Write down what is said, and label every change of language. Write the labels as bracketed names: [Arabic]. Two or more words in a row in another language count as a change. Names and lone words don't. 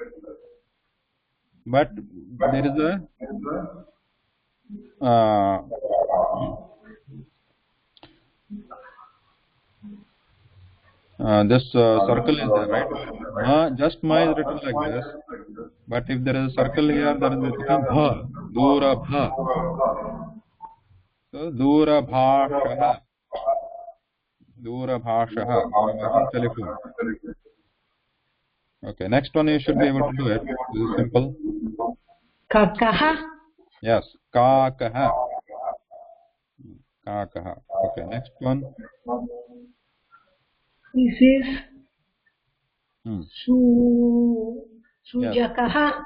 [English] But there is a this circle is there, right? Ma, just ma is written like this. But if there is a circle here, there is become bha. [Kannada] Dura bha. So dura bhashaha. Dura bhashaha. [English] Telephone. Okay, next one you should be able to do it. This is simple. Kakaha. Yes, kakaha. Kakaha. Okay, next one. This is Sujakaha.